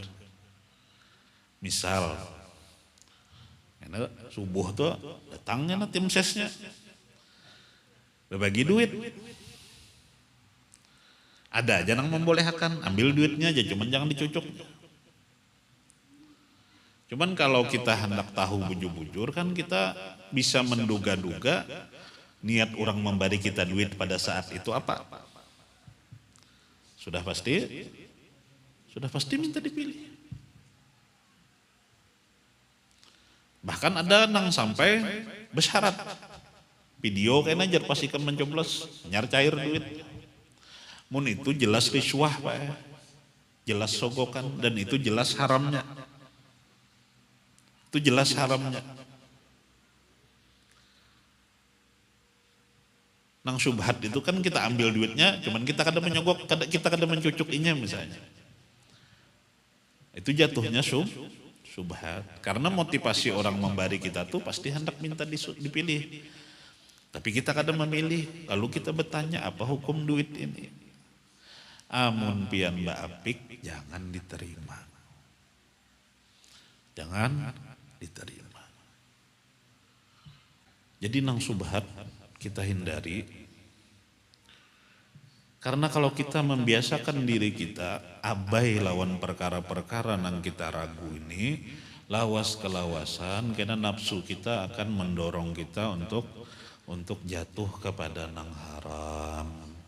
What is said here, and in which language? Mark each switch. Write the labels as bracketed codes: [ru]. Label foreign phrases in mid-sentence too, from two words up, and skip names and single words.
[bjn] Misal, subuh tuh datangnya tim sesnya, berbagi duit. [id] Ada aja yang membolehkan, ambil duitnya aja, cuman jangan dicucuk. [bjn] Cuman kalau kita hendak tahu bujur-bujur kan kita bisa menduga-duga niat orang memberi kita duit pada saat itu apa. [id] Sudah pasti minta dipilih. Bahkan ada yang sampai bersyarat. [bjn] Video kayaknya aja pastikan mencoblos, nyar cair duit. Mun itu jelas riswah Pak, jelas sogokan, dan itu jelas haramnya. [id] Itu jelas haramnya. [bjn] Nang subhat itu kan kita ambil duitnya, cuman kita kada menyogok, kita kada mencucukinya misalnya. [id] Itu jatuhnya subhat. Karena motivasi orang memberi kita tuh pasti hendak minta dipilih. [bjn] Tapi kita kada memilih, lalu kita bertanya apa hukum duit ini. Amun pian bapik jangan diterima. [id] Jangan diterima. [bjn] Jadi nang subhat kita hindari. Karena kalau kita membiasakan diri kita abai lawan perkara-perkara nang kita ragu ini, lawas kelawasan, karena nafsu kita akan mendorong kita untuk jatuh kepada nang haram.